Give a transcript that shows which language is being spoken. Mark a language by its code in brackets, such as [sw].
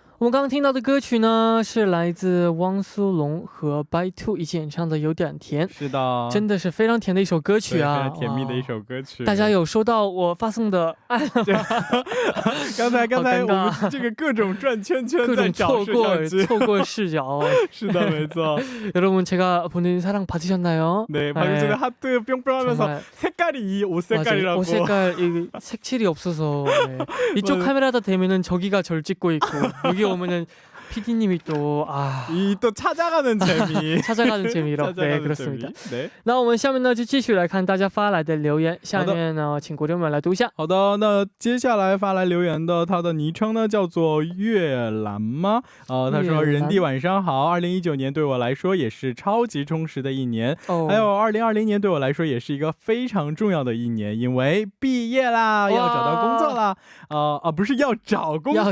[zh] 我们刚刚听到的歌曲呢，是来自汪苏泷和白兔一起演唱的《有点甜》。是的，真的是非常甜的一首歌曲啊，非常甜蜜的一首歌曲。大家有收到我发送的爱吗？刚才我们这个各种转圈圈，各种错过视角。是的，没错。 [ko] 여러분 제가 보는 사랑 받으셨나요? 네, 방금 전에 하트 뿅뿅하면서 색깔이 이 옷 색깔이라고. 옷 색깔 색칠이 없어서 네. 이쪽 카메라다 대면은 저기가 절 찍고 있고 여기 오면은 PD님이 또 찾아가는 재미. 찾아가는 재미로. 네, 그렇습니다. 네. [zh] 那我们下面呢就继续来看大家发来的留言。下面呢，请国珍们来读一下。好的，那接下来发来留言的，他的昵称呢叫做月兰吗？他说：“人弟晚上好，2019年对我来说也是超级充实的一年，还有2020年对我来说也是一个非常重要的一年，因为毕业啦，要找到工作啦，不是要找工作了，